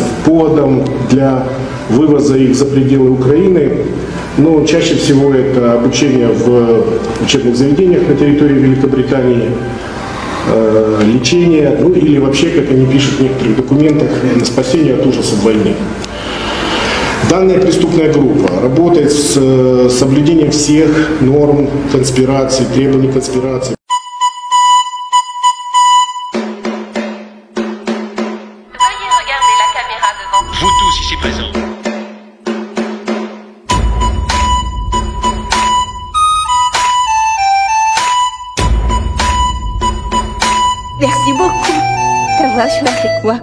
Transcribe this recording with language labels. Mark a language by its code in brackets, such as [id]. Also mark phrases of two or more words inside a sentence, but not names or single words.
[ru] Поводом для вывоза их за пределы Украины, но чаще всего это обучение в учебных заведениях на территории Великобритании, лечение, ну или вообще, как они пишут в некоторых документах, спасение от ужасов войны. Данная преступная группа работает с соблюдением всех норм конспирации, требований конспирации. [fr] Veuillez regarder la caméra devant vous. Vous tous ici présents. Merci beaucoup d'avoir joué avec moi.